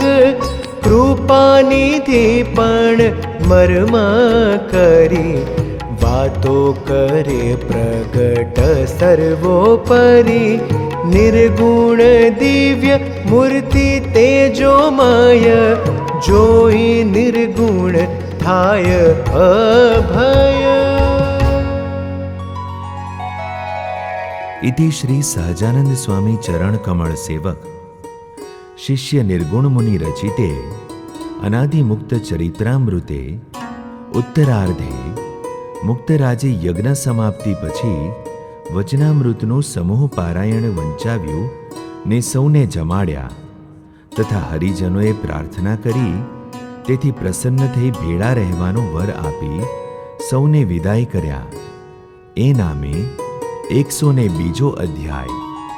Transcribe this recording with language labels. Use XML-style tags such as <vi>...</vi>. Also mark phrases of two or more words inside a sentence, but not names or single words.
<gu>કૃપાનિધિ પણ મર્મ કરી, વાતો કરે પ્રગટ સર્વોપરી. નિર્ગુણ દિવ્ય મૂર્તિ તેજોમય, જોઈ નિર્ગુણ થાય અભય.</gu> <sa>इति श्री सहजानंद स्वामी चरण कमल सेवक शिष्य निर्गुण मुनि रचिते अनादि मुक्त चरित्रामृते उत्तरार्धे मुक्तराजे यज्ञ समाप्ति</sa> <gu>પછી વચનામૃતનું સમૂહ પારાયણ વંચાવ્યું ને સૌને જમાડ્યા, તથા હરિજનોએ પ્રાર્થના કરી તેથી પ્રસન્ન થઈ ભેળા રહેવાનો વર આપી સૌને વિદાય કર્યા. એ નામે 102 અધ્યાય</gu>